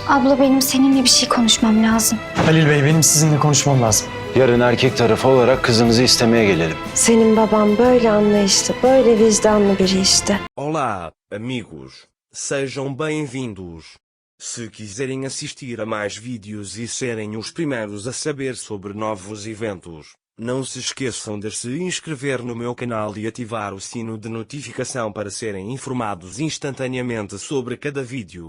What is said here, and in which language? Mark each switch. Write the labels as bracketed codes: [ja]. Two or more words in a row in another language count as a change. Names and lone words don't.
[tr] Abla benim seninle bir şey konuşmam lazım. Halil Bey, benim sizinle konuşmam lazım. Yarın erkek tarafı olarak kızınızı istemeye gelelim. Senin baban böyle anlayışlı, böyle vicdanlı biri işte. [pt] Olá, amigos. Sejam bem-vindos. Se quiserem assistir a mais vídeos e serem os primeiros a saber sobre novos eventos, não se esqueçam de se inscrever no meu canal e ativar o sino de notificação para serem informados instantaneamente sobre cada vídeo.